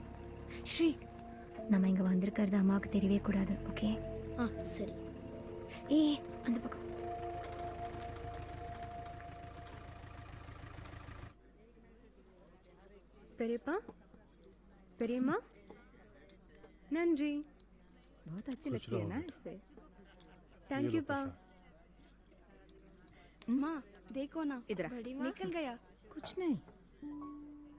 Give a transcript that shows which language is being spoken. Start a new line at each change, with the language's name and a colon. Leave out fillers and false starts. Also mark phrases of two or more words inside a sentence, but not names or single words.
Tamil: ஸ்ரீ, நம்ம இங்க வந்திருக்கிறது அம்மாவுக்கு தெரியவே கூடாது, ஓகே? ஆ சரி. ஏய், அந்த பக்கம். பெரியப்பா, பெரியம்மா, நன்றி.
Hindi: बहुत अच्छी लगती है ना इस पे।
English: thank you
Hindi: पा। माँ देखो ना, इधर आ। निकल गया। कुछ नहीं।